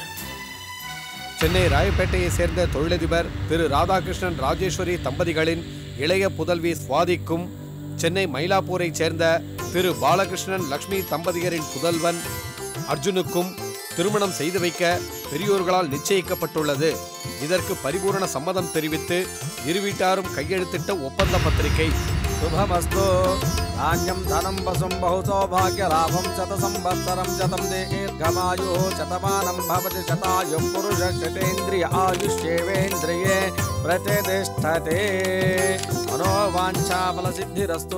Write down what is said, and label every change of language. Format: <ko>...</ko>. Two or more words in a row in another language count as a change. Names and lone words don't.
<ta>சென்னை ராயப்பேட்டையை சேர்ந்த தொழிலதிபர் திரு ராதாகிருஷ்ணன் ராஜேஸ்வரி தம்பதிகளின் இளைய புதல்வி சுவாதிக்கும், சென்னை மயிலாப்பூரை சேர்ந்த திரு பாலகிருஷ்ணன் லக்ஷ்மி தம்பதியரின் புதல்வன் அர்ஜுனுக்கும் திருமணம் செய்து வைக்க பெரியோர்களால் நிச்சயிக்கப்பட்டுள்ளது. இதற்கு பரிபூரண சம்மதம் தெரிவித்து இரு வீட்டாரும் கையெழுத்திட்ட ஒப்பந்த பத்திரிகை.</ta> <sa>शुभमस्तु धान्यं धनं वसुं बहुसौभाग्यलाभं शतसंवत्सरं शतं दीर्घमायुः शतमानं भवति शतायुः पुरुषः शतेन्द्रिय आयुष्येवेन्द्रिये प्रतिष्ठते मनोवाञ्छाफलसिद्धिरस्तु.</sa>